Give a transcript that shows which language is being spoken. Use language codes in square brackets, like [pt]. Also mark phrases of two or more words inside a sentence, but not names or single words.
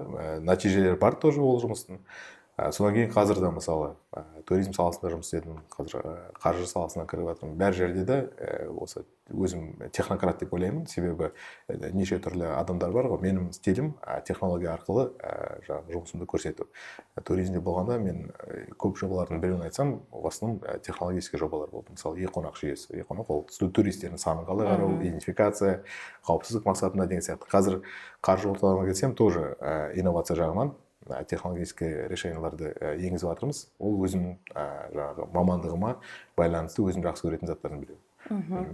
[kk] Нәтижелер бар тоже ол жұмыстың. Содан кейін қазір де мысалы туризм саласында жұмыс істедім, қазір қаржы саласына кіріп жатырмын. Бәр жерде де осы өзім технократ деп ойлаймын, себебі неше түрлі адамдар бар ғой. Менің стилім технология арқылы жұмысымды көрсету. Туризмде болғанда мен көп жобалардың біреуін айтсам, [ru] в основном технологический [kk] жобалар болды. Мысалы e-қонақ жүйесі. E-қонақ ол туристердің санын қалай қарау, идентификация, қауіпсіздік мақсатында деген сияқты. Қазір қаржы орталығына келсем, тоже инновация жағынан [ru] технологический решенияларды [kk] енгізіп жатырмыз. Ол өзімнің мамандығыма байланысты өзім жақсы көретін заттарын білемін.